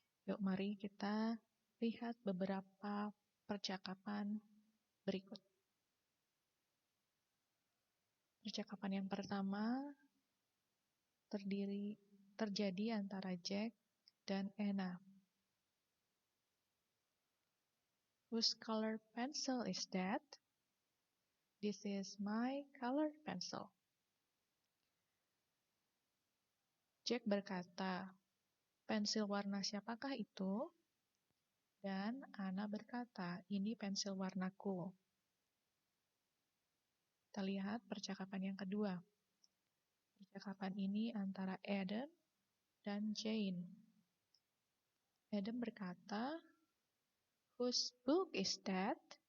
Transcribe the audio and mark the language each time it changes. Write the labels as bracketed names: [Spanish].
[Indonesian] Yuk mari kita lihat beberapa percakapan berikut. Percakapan yang pertama terjadi antara Jack dan Anna. [English] Whose colored pencil is that? This is my colored pencil. [Indonesian] Jack berkata, pensil warna siapakah itu? Dan Anna berkata, ini pensil warnaku. Kita lihat percakapan yang kedua. Percakapan ini antara Adam dan Jane. [English] Adam berkata, whose book is that?